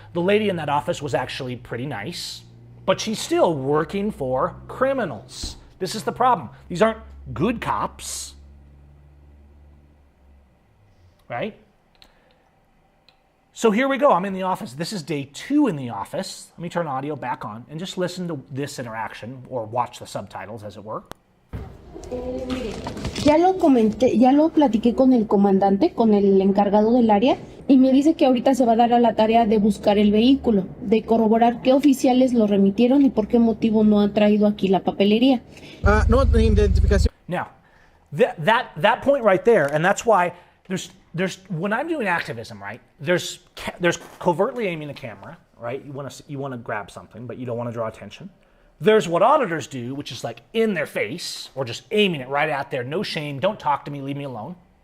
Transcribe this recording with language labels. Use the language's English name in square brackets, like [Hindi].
[English] The lady in that office was actually pretty nice, but she's still working for criminals. This is the problem. These aren't good cops, right? So here we go. I'm in the office. This is day 2 in the office. Let me turn audio back on and just listen to this interaction or watch the subtitles, as it were. [Spanish] Mire, ya lo comenté, ya lo platiqué con el comandante, con el encargado del área, y me dice que ahorita se va a dar a la tarea de buscar el vehículo, de corroborar qué oficiales lo remitieron y por qué motivo no ha traído aquí la papelería. No, identificación. [English] Now, that point right there, and that's why there's when I'm doing activism, right? There's covertly aiming a camera, right? You want to grab something, but you don't want to draw attention. There's what auditors do, which is like in their face or just aiming it right out there. No shame. Don't talk to me. Leave me alone.